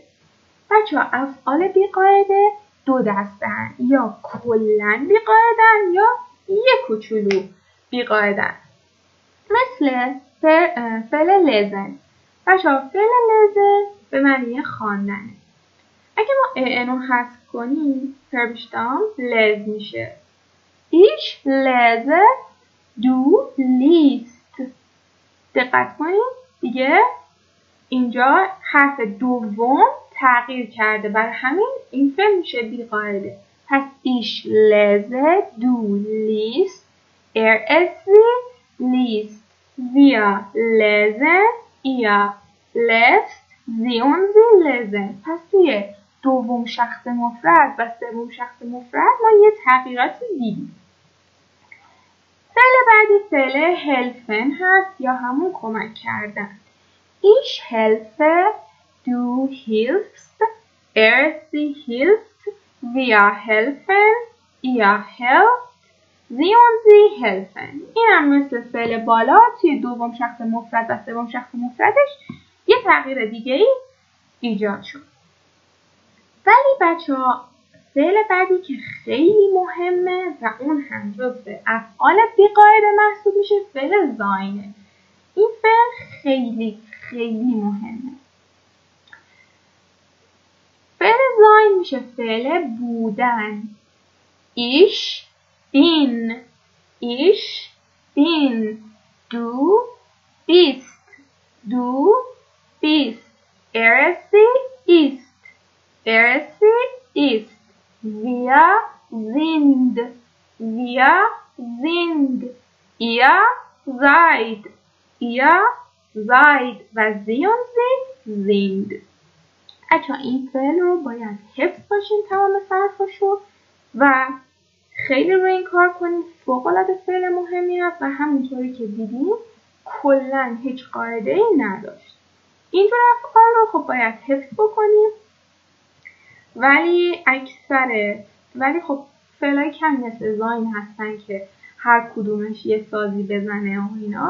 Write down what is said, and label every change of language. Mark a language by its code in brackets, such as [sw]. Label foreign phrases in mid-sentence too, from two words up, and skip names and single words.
[fa] بچه‌ها افعال بیقاعده دو دسته‌اند، یا کلاً بیقاعده‌اند یا یه کوچولو بیقاعده‌اند. مثل فعل لزن. بچه‌ها فعل لزن به معنی خواندنه. اگه ما اینو حذف کنیم فربشتام لز میشه. [de] Ich lese، du liest. [fa] دقت کنید دیگه اینجا حرف دوم تغییر کرده، برای همین این فعل میشه بیقاعده. [de] پس ich lese، du liest، sie liest، wir lesen، ihr lest، sie und sie lesen. [fa] پس توی دوم شخص مفرد و سوم شخص مفرد ما یه تغییراتی دیدیم. فعل بعدی فعل helfen هست یا همون کمک کردن. [de] Ich helfe، du hilfst، sie hilft، wir helfen، ihr helft، sie und sie helfen. [fa] این هم مثل فعل بالا توی دوم شخص مفرد و سوم شخص مفردش یه تغییر دیگه ای ایجاد شد. ولی بچه‌ها فعل بعدی که خیلی مهمه و اون هم جزو افعال بیقاعده محسوب میشه فعل زاینه. این فعل خیلی خیلی مهمه. فعل زاین میشه فعل بودن. [de] Ich bin، ich bin، du bist، du bist، sie ist، sie ist، wir sind، wir sind، ihr seid، ihr seid و sind. [fa] بچه این فعل رو باید حفظ باشین تمام صرفاشو و خیلی روی این کار کنید. فوق‌العاده فعل مهمی هست و همونطوری که دیدیم کلا هیچ قاعده‌ای نداشت. اینجور افعال رو خب باید حفظ بکنیم، ولی خب فعلای کمی مثل زاین هستن که هر کدومش یه سازی بزنه و اینا.